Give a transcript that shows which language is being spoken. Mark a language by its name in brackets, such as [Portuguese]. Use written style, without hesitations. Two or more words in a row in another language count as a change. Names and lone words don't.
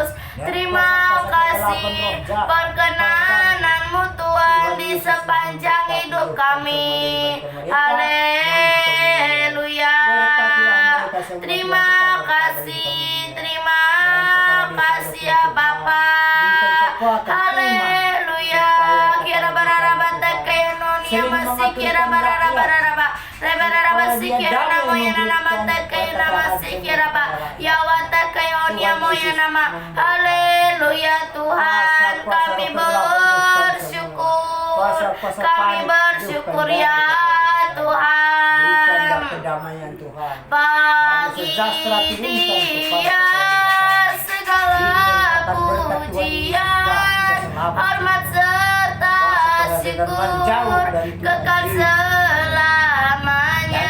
[Indonesian] Terima kasih perkenanan-Mu Tuhan di sepanjang hidup kami. Haleluya. Terima kasih ya Bapa. Haleluya. Kira bararabata kaya nonia masih kira bararaba. Rebararaba sikira namo yana nama kaya nama sikira ba. Yawata kaya onia moya nama. Haleluya Tuhan, kami bersyukur. Kami bersyukur ya Tuhan. kedamaian Tuhan. Bagi Dia segala pujian, hormat serta syukur kekal selamanya.